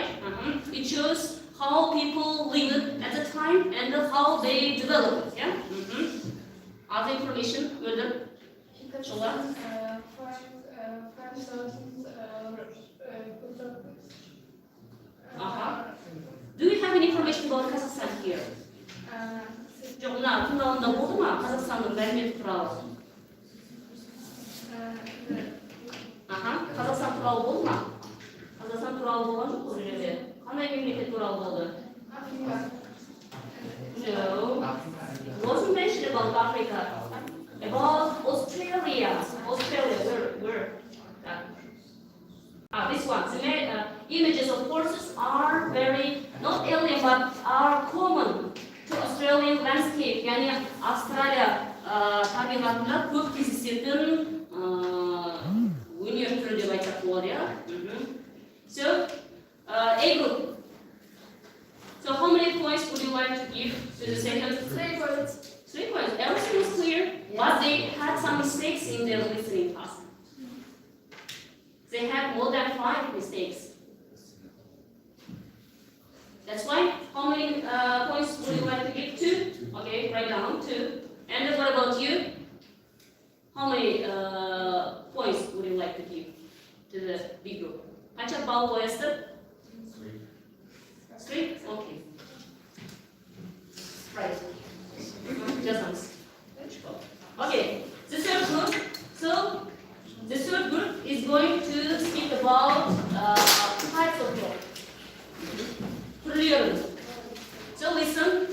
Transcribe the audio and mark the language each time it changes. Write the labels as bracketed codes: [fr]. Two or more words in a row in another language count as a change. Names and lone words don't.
[en] It shows how people lived at the time and how they developed. Yeah. Other information with the Do you have any information about Kazakhstan here? [kk] Жоқ, мына тыңдауында болды ма Қазақстанның мәлімет туралы? Қазақстан туралы болды ма? Қазақстан туралы болған жоқ бұл жерде. Қандай мемлекет туралы болды? [en] No. It wasn't mentioned about Africa. About Australia. Australia, where? This one. The images of horses are very not alien but are common to Australian landscape. [kk] Yani Австралия табиғатында көп кездесетін өнер түрі деп айтсақ болады, иә. [en] So, A group. So how many points would you like to give to the second? 3 points. 3 points. Everything was clear, but they had some mistakes in their listening task. They had more than 5 mistakes. That's why. How many points would you like to give? 2. Okay, write down 2. And then what about you? How many points would you like to give to the B group? [kk] Қанша балл қоясыздар? 3? [en] Okay. [kk] Right. Жазамыз. [en] Okay. The third group. So the third group is going to speak about types of law. Түрлерін. So listen.